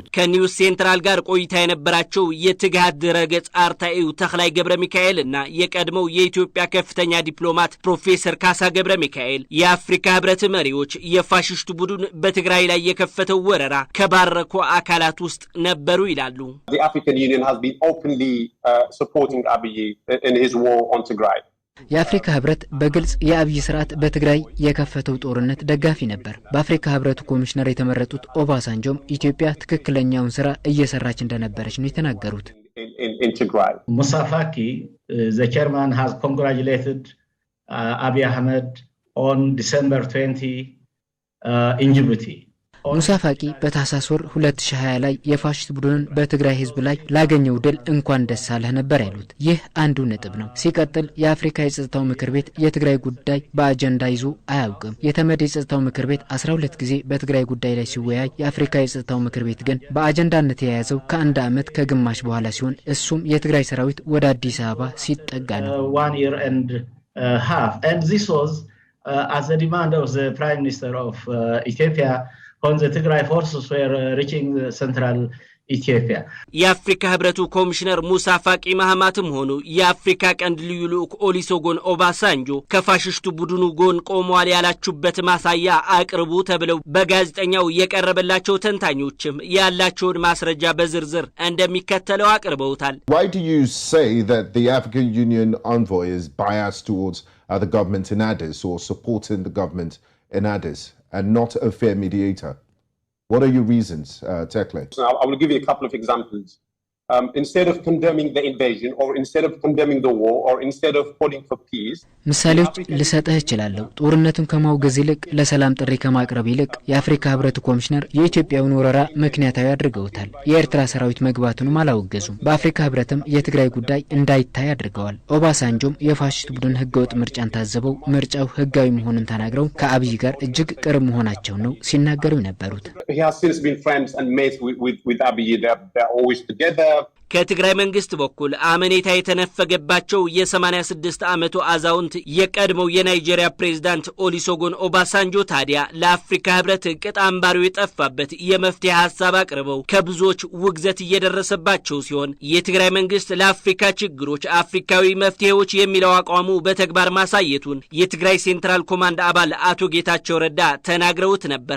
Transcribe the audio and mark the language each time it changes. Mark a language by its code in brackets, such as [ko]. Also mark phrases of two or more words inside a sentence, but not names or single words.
[am] ከኒውስ ሴንትራል ጋር ቆይታ የነበራቸው የትግሃት ድረገጽ አርታኢው ተክላይ ገብረ ሚካኤልና የቀድሞው የኢትዮጵያ ከፍተኛ ዲፕሎማት ፕሮፌሰር ካሳ ገብረ ሚካኤል የአፍሪካ ህብረት መሪዎች የፋሽስቱ ቡድን በትግራይ ላይ የከፈተው ወረራ ከባረኩ አካላት ውስጥ ነበሩ ይላሉ [en] The African Union has been openly supporting Abiy in his war on Tigray [am] የአፍሪካ ህብረት በግልጽ የአብይ ስርዓት በትግራይ የከፈተው ጦርነት ደጋፊ ነበር በአፍሪካ ህብረት ኮሚሽነር የተመረጡት ኦባሳንጆም ኢትዮጵያ ትክክለኛውን ስራ እየሰራች እንደነበረች ነው የተናገሩት [en] in Tigray Moussa Faki the chairman has congratulated Abiy Ahmed on December 20 in Djibouti [am] ሙሳ ፋቂ በታህሳስ ወር 2020 ላይ የፋሽስት ቡድንን በትግራይ ህዝብ ላይ ላገኘው ድል እንኳን ደስ አለህ ነበር ያሉት ይህ አንዱ ነጥብ ነው ሲቀጥል የአፍሪካ የጸጥታው ምክር ቤት የትግራይ ጉዳይ በአጀንዳ ይዞ አያውቅም የተመድ የጸጥታው ምክር ቤት 12 ጊዜ በትግራይ ጉዳይ ላይ ሲወያይ የአፍሪካ የጸጥታው ምክር ቤት ግን በአጀንዳነት የያዘው ከአንድ አመት ከግማሽ በኋላ ሲሆን እሱም የትግራይ ሰራዊት ወደ አዲስ አበባ ሲጠጋ ነው [en] 1 year and half and this was as a demand of the prime minister of Ethiopia when the Tigray forces were reaching central Ethiopia. [am] የአፍሪካ ህብረቱ ኮሚሽነር ሙሳ ፋቂ ማህማትም ሆኑ የአፍሪካ ቀንድ ልዩ ልኡክ ኦሊሶጎን ኦባሳንጆ ከፋሽስቱ ቡድኑ ጎን ቆመዋል ያላችሁበት ማሳያ አቅርቡ ተብለው በጋዜጠኛው የቀረበላቸው ተንታኞችም ያላቸውን ማስረጃ በዝርዝር እንደሚከተለው አቅርበውታል [en] Why do you say that the African Union envoy is biased towards the government in Addis or supporting the government in Addis and not a fair mediator? What are your reasons, Tekle? I will give you a couple of examples. Instead of condemning the invasion or instead of condemning the war or instead of calling for peace [am] ምሳሌዎች ልሰጥህ እችላለሁ ጦርነቱን ከማውገዝ ይልቅ ለሰላም ጥሪ ከማቅረብ ይልቅ የአፍሪካ ህብረት ኮሚሽነር የኢትዮጵያውን ወረራ ምክንያታዊ አድርገውታል የኤርትራ ሰራዊት መግባቱንም አላወገዙም በአፍሪካ ህብረትም የትግራይ ጉዳይ እንዳይታይ አድርገዋል ኦባሳንጆም የፋሽስት ቡድን ህገወጥ ምርጫን ታዘበው ምርጫው ህጋዊ መሆኑን ተናግረው ከአብይ ጋር እጅግ ቅርብ መሆናቸው ነው ሲናገሩ የነበሩት [en] He has since been friends and mates with Abiy they're always together [am] ከትግራይ መንግስት በኩል አመኔታ የተነፈገባቸው የ86 ዓመቱ አዛውንት የቀድሞው የናይጄሪያ ፕሬዝዳንት ኦሊሶጎን ኦባሳንጆ ታዲያ ለአፍሪካ ህብረት ቅጣምባሪው የጠፋበት የመፍትሄ ሐሳብ አቅርበው ከብዙዎች ውግዘት እየደረሰባቸው ሲሆን የትግራይ መንግስት ለአፍሪካ ችግሮች አፍሪካዊ መፍትሄዎች የሚለው አቋሙ በተግባር ማሳየቱን የትግራይ ሴንትራል ኮማንድ አባል አቶ ጌታቸው ረዳ ተናግረውት ነበር